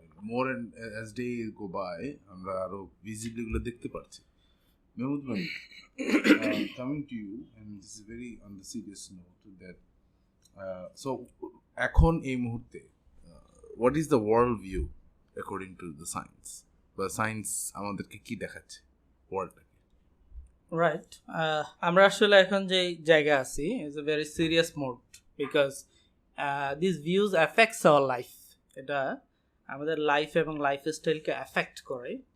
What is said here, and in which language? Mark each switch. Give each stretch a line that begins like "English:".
English: more and as day go by
Bangla: আমরা আরো visibly এগুলো দেখতে পাচ্ছি।
English: মেহমুদ ভাই, coming to you, and this is very on the serious note that so
Bangla: এখন এই মুহূর্তে
English: what is the world view according to the science,
Bangla: বা সায়েন্স আমাদেরকে কি দেখাচ্ছে ওয়ার্ল্ডটাকে?
English: right,
Bangla: আমরা আসলে এখন যে জায়গায় আছি
English: Is a very serious mode, because this views affects our life.
Bangla: এটা আমাদের লাইফ এবং লাইফস্টাইলকে অ্যাফেক্ট করে।